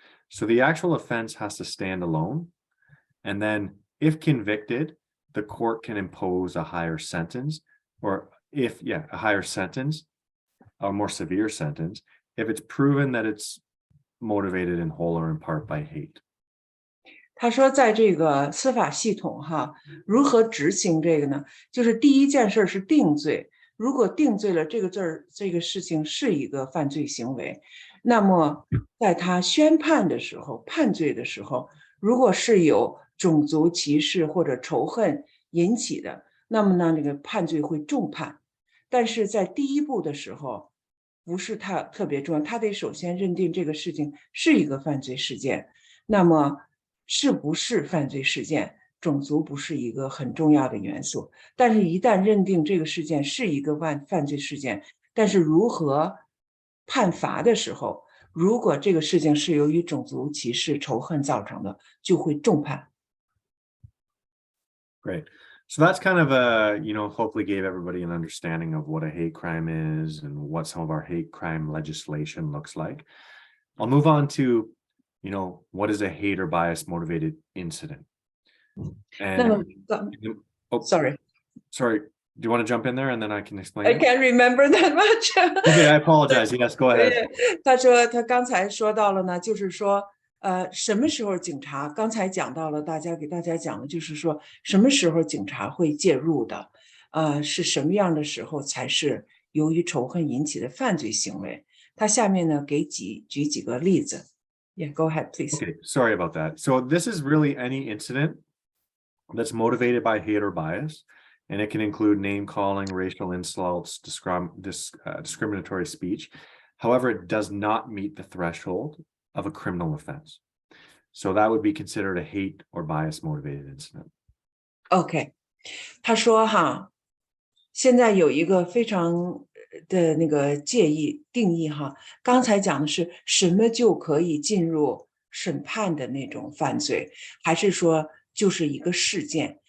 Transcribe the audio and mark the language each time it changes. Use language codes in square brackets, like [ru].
[en] So the actual offense has to stand alone. And then if convicted, the court can impose a higher sentence, or a higher sentence, a more severe sentence, if it's proven that it's motivated in whole or in part by hate. [zh] 他说，在这个司法系统哈，如何执行这个呢？就是第一件事是定罪。如果定罪了，这个事情是一个犯罪行为，那么在他宣判的时候、判罪的时候，如果是有种族歧视或者仇恨引起的，那么呢，这个判罪会重判。但是在第一步的时候，不是他特别重要，他得首先认定这个事情是一个犯罪事件。那么是不是犯罪事件，种族不是一个很重要的元素。但是一旦认定这个事件是一个犯罪事件，但是如何判罚的时候，如果这个事情是由于种族歧视、仇恨造成的，就会重判。 [en] Great. So that's kind of hopefully gave everybody an understanding of what a hate crime is and what some of our hate crime legislation looks like. I'll move on to, what is a hate or bias motivated incident? And Sorry. Do you want to jump in there and then I can explain? I can't remember that much. Okay, I apologize. Yes, go ahead. [zh] 他说他刚才说到了呢，就是说，什么时候警察？刚才讲到了，给大家讲的就是说，什么时候警察会介入的？是什么样的时候才是由于仇恨引起的犯罪行为？他下面呢举几个例子。 [en] Yeah, go ahead, please. Okay, sorry about that. So this is really any incident that's motivated by hate or bias, and it can include name calling, racial insults, discriminatory speech. However, it does not meet the threshold of a criminal offense. So that would be considered a hate or bias motivated incident. [zh] OK， 他说哈，现在有一个非常的那个定义哈，刚才讲的是什么就可以进入审判的那种犯罪，还是说就是一个事件？